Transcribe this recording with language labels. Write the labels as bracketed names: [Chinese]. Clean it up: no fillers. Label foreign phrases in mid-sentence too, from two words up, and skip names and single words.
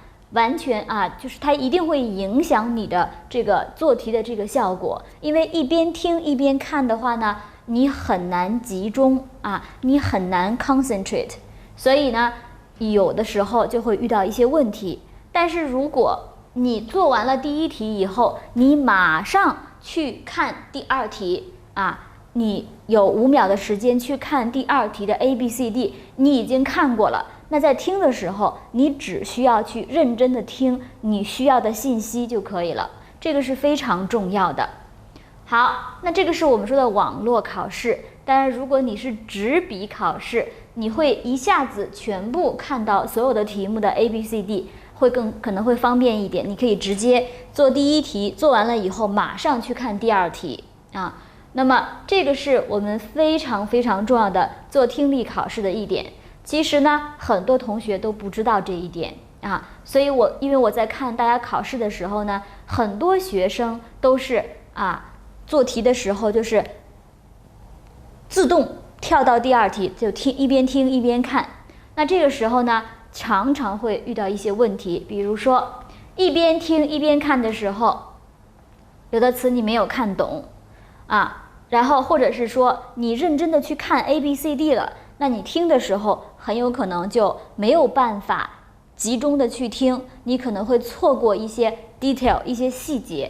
[Chinese] 完全就是它一定會影響你的這個做題的這個效果，因為一邊聽一邊看的話呢，你很難集中你很難 concentrate， 所以呢，有的時候就会遇到一些問題。但是如果你做完了第一題以後，你馬上去看第二題你有5秒的时間去看第二題的 A、B、C、D， 你已經看過了。那在聽的時候，你只需要去認真的聽你需要的信息就可以了，這個是非常重要的。好，那這個是我們說的網絡考試。當然，如果你是紙筆考試，你會一下子全部看到所有的題目的 A、B、C、D， 可能会方便一点。你可以直接做第一題，做完了以後馬上去看第二题那麼這個是我們非常非常重要的做聽力考試的一點。其實呢，很多同學都不知道這一點所以因为我在看大家考試的時候呢，很多學生都是做題的時候就是自動跳到第二題，就一邊聽一邊看。那這個時候呢，常常會遇到一些問題，比如說一邊聽一邊看的時候，有的詞你沒有看懂然後或者是說你認真的去看 A、B、C、D 了，那你聽的時候很有可能就沒有辦法集中的去聽，你可能會錯過一些 detail 一些細節。